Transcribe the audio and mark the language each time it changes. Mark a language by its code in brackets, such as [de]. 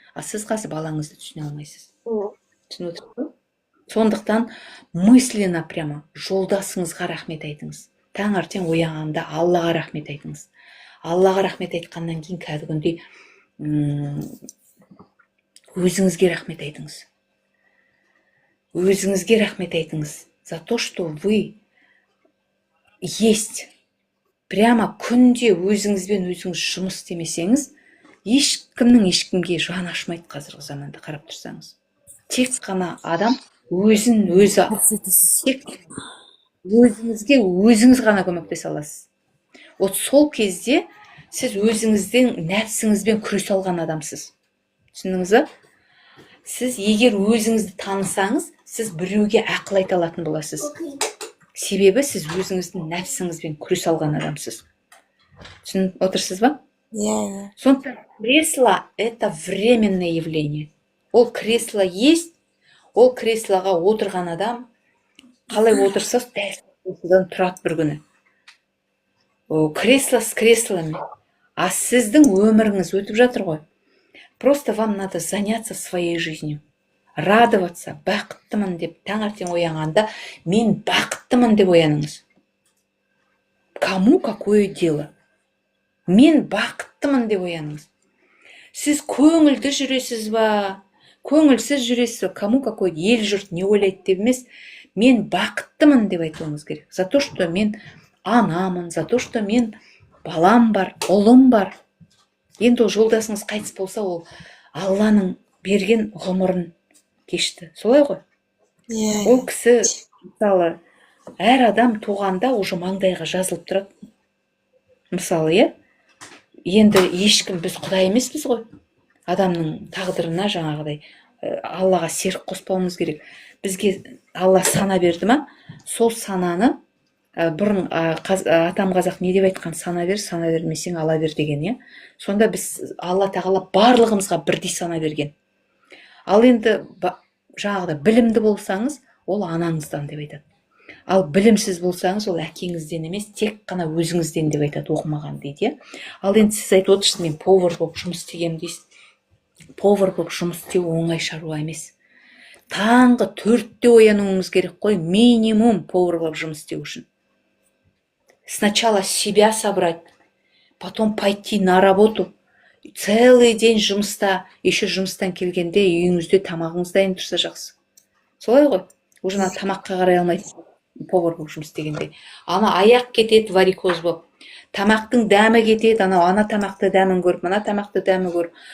[kk] А сіз қазір балаңызды түсіне алмайсыз. Түсініп отырсыз ба? Сондықтан [ru] мысленно прямо [kk] жолдасыңызға рахмет айтыңыз. Таңертең оянғанда Аллаға рахмет айтыңыз. Аллаға рахмет айтқаннан кейін кәдімгідей өзіңізге рахмет айтыңыз. Өзіңізге рахмет айтыңыз [ru] за то, что вы есть. [kk] Прямо күнде өзіңізбен өзіңіз жұмыс істемесеңіз, ешкімнің ешкімге жаны ашымайды қазіргі заманда қарап тұрсаңыз. Тек қана адам өзін өзі, тек өзіңізге өзіңіз ғана көмектесе аласыз. Вот сол кезде сіз өзіңіздің нәпсіңізбен күресе алған адамсыз. Түсіндіңіз ба? Сіз егер өзіңізді танысаңыз, сіз біреуге ақыл айта алатын боласыз. Себебі сіз өзіңіздің нәпсіңізбен күресе алған адамсыз. Түсініп отырсыз ба? Сондықтан [ru] кресло – это временное явление. [kk] Ол кресло есть, ол креслоға отырған адам қалай отырса, дәл тұрады бір күні. Кресло с кресломен. А сіздің өміріңіз өтіп жатыр ғой. [ru] Просто вам надо заняться своей жизнью. Радоваться, [kk] бақыттымын деп, таңертең оянғанда, мен бақыттымын деп ояныңыз. [ru] Кому какое дело? [kk] Мен бақыттымын деп ояныңыз. Сіз көңілді жүресіз ба? Көңілсіз жүресіз ба? [ru] Кому какое? [kk] Ел жұрт не ойлайды деп емес, мен бақыттымын деп айтуыңыз керек. [ru] За то, что [kk] мен анамын, [ru] за то, что [kk] мен балам бар, ұлым бар. Енді ол жолдасыңыз қайтыс болса, ол Алланың берген ғұмырын кешті. Солай ғой? Ол кісі, мысалы, әр адам туғанда [ru] уже [kk] маңдайға жазылып тұрады. Мысалы, енді ешкім, біз Құдай емеспіз ғой. Адамның тағдырына жаңағыдай Аллаға серік қоспауымыз керек. Бізге Алла сана берді ма? Сол сананы бұрын атам қазақ не деп айтқан, сана бермесең ала бер деген, Сонда біз Алла тағала барлығымызға бірдей сана берген. Ал енді жаңағыда білімді болсаңыз, ол анаңыздан деп айтады. Ал білімсіз болсаңыз, ол әкеңізден емес, тек қана өзіңізден деп айтады, оқымаған дейді. Ал енді сіз айтып отырсыз, мен повар болып жұмыс істегенмін дейсіз. Повар болып жұмыс істеу оңай шаруа емес. Таңғы 4-те оянуыңыз керек қой, минимум повар болып жұмыс істеу үшін. [ru] Сначала себя собрать, потом пойти на работу. Целый день [kk] жұмыста, [ru] еще [kk] жұмыстан келгенде үйіңізде тамағыңыз дайын тұрса жақсы. Солай ғой? [ru] Уже [kk] тамаққа қарай алмайсыз, повар болып жұмыс істегенде. Ана аяқ кетеді варикоз болып. Тамақтың дәмі кетеді, ана тамақты дәмін көріп, мына тамақты дәмі көріп.